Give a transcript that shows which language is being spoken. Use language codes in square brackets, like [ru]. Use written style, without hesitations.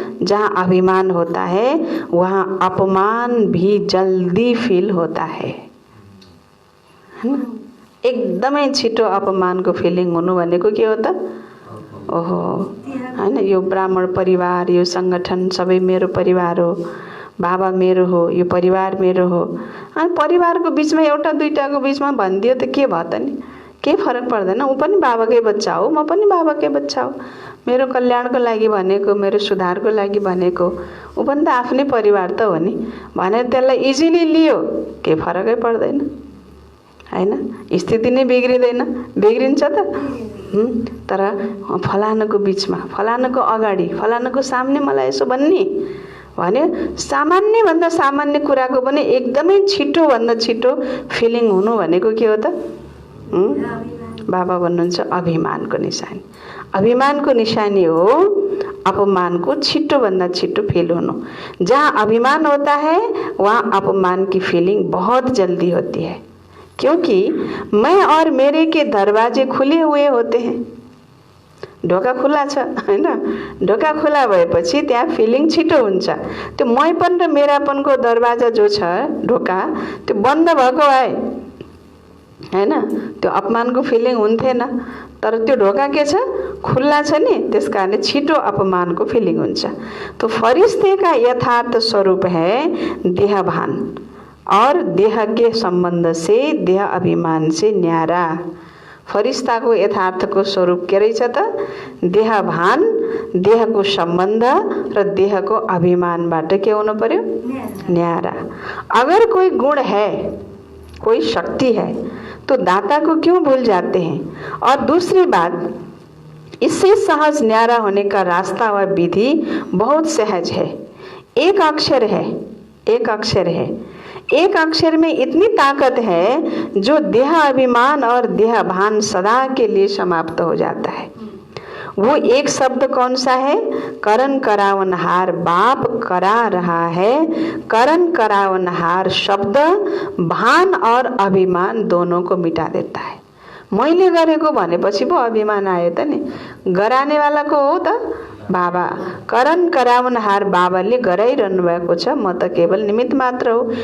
[hi] जहाँ अभिमान होता है वहाँ अपमान भी जल्दी फील होता है ना? [ne] एकदमै छिटो अपमान को फिलिङ हुनु भनेको के हो त? ओहो हैन, यो ब्राह्मण परिवार, यो संगठन सबै मेरो परिवार हो, बाबा मेरो हो, यो परिवार मेरो हो। अनि परिवारको बीचमा एउटा दुईटाको बीचमा भनिदियो त के भयो त नि? के फरक पर्दैन। ऊ पनि बाबाकै बच्चा हो, म पनि बाबाकै बच्चा हो, मेरो कल्याणको लागि भनेको, मेरो सुधारको लागि भनेको, ऊ पनि त आफ्नै परिवार त हो नि भनेर त्यसलाई इजिली लियो, के फरकै पर्दैन हैन। स्थिति नै बिग्रिँदैन, बिग्रिन्छ त। तर फलानाको बीचमा, फलानाको अगाडि, फलानाको सामने मलाई यसो भन्ने भने सामान्य भन्दा सामान्य कुराको पनि एकदमै छिटो भन्दा छिटो फिलिङ हुनु भनेको के हो त? बाबा भन्नुहुन्छ अभिमानको निशानी। अभिमानको निशानी हो अपमानको छिटो भन्दा छिटो फिल होनु। [hi] जहाँ अभिमान होता है वहाँ अपमान की फीलिंग बहुत जल्दी होती है, क्योंकि मैं और मेरे के दरवाजे खुले हुए होते हैं। [ne] ढोका खुला छ हैन, ढोका खुला भएपछि त्यहाँ फिलिङ छिटो हुन्छ। त्यो मैपन र मेरापनको दरवाजा जो छ ढोका, त्यो बन्द भएको भए हैन त्यो अपमानको फिलिङ हुन्थेन। तर त्यो ढोका के छ? खुल्ला छ नि, त्यसकारण छिटो अपमानको फिलिङ हुन्छ। [hi] तो फरिश्ते का यथार्थ स्वरूप है देहभान और देह के संबंध से देह अभिमान से न्यारा। [ne] फरिश्ता को यथार्थ को स्वरूप के रहेछ त? देहभान, देह को संबंध र देह को अभिमानबाट के हुनु पर्यो? न्यारा। [hi] अगर कोई गुण है, कोई शक्ति है, तो दाता को क्यों भूल जाते हैं? और दूसरी बात, इससे सहज न्यारा होने का रास्ता व विधि बहुत सहज है। एक अक्षर है, एक अक्षर है, एक अक्षर में इतनी ताकत है जो देह अभिमान और देह भान सदा के लिए समाप्त हो जाता है। वो एक शब्द कौन सा है? करण करावनहार बाप करा रहा है। करण करावनहार शब्द भान और अभिमान दोनों को मिटा देता है। [ne] मैले गरेको भनेपछि पो अभिमान आयो त नि, गरानेवाला को हो त? बाबा। करण करावनहार बाबाले गराइरहनु भएको छ, म त केवल निमित्त मात्र हो।